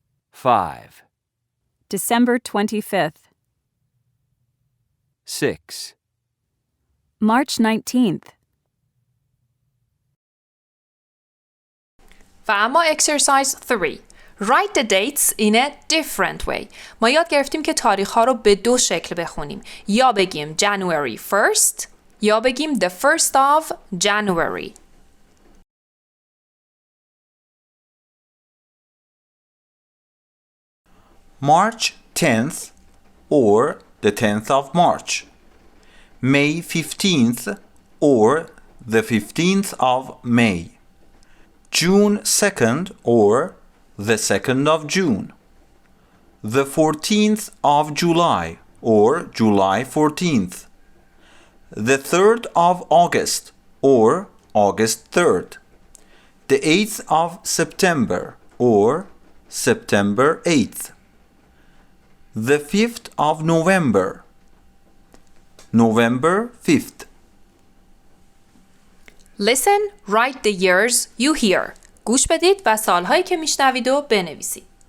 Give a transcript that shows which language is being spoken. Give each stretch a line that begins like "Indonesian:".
English: 5, December 25th, 6, March 19th.
Persian: و اما exercise 3.
English: Write the dates in a different way.
Persian: ما یاد گرفتیم که تاریخ ها رو به دو شکل بخونیم. یا بگیم
English: January 1st یا بگیم the 1st of January. March 10th or the 10th of March. May 15th or the 15th of May. June 2nd or the 2nd of June. The 14th of July or July 14th. The 3rd of August or August 3rd. The 8th of September or September 8th. The 5th of November, November 5th. Listen, write the years you hear.
Persian: گوش بدید و سالهایی که میشنوید و بنویسید.